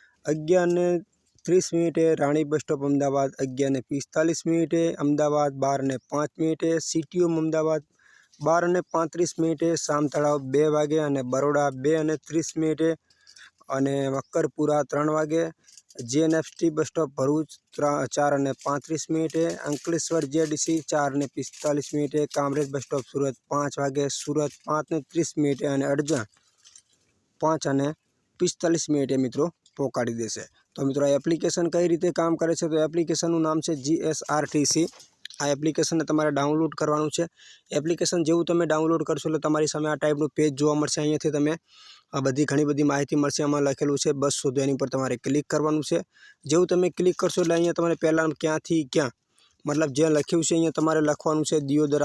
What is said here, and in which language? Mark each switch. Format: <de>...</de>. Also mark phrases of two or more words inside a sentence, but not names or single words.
<gu>11:30, राणी बस स्टॉप अमदावाद 11:45, अमदावाद 12:05, सीटीओ अमदावाद 12:35, सामतळाव 2 वागे और बरोड़ा 2:30 और मक्करपुरा 3 वागे, जेएनएफटी बस स्टॉप भरूच 4:35, अंकलेश्वर जीआईडीसी 4:45, कामरेज बस स्टॉप सूरत 5 वागे, सूरत 5:30 और अड़जा 5:45 મિત્રો પહોંચાડી દેશે। તો મિત્રો આ એપ્લિકેશન કઈ રીતે કામ કરે છે, તો એપ્લિકેશનનું નામ છે GSRTC। આ એપ્લિકેશનને તમારે ડાઉનલોડ કરવાનું છે। એપ્લિકેશન જેવું તમે ડાઉનલોડ કરશો એટલે તમારી સામે આ ટાઈપનું પેજ જોવા મળશે। અહીંયાથી તમે આ બધી ઘણી બધી માહિતી મળશે। આમાં લખેલું છે બસ શોધો, એની પર તમારે ક્લિક કરવાનું છે। જેવું તમે ક્લિક કરશો એટલે અહીંયા તમારે પહેલા ક્યાંથી ક્યાં मतलब જે લખ્યું છે અહીંયા તમારે લખવાનું છે દિયોદર।</gu>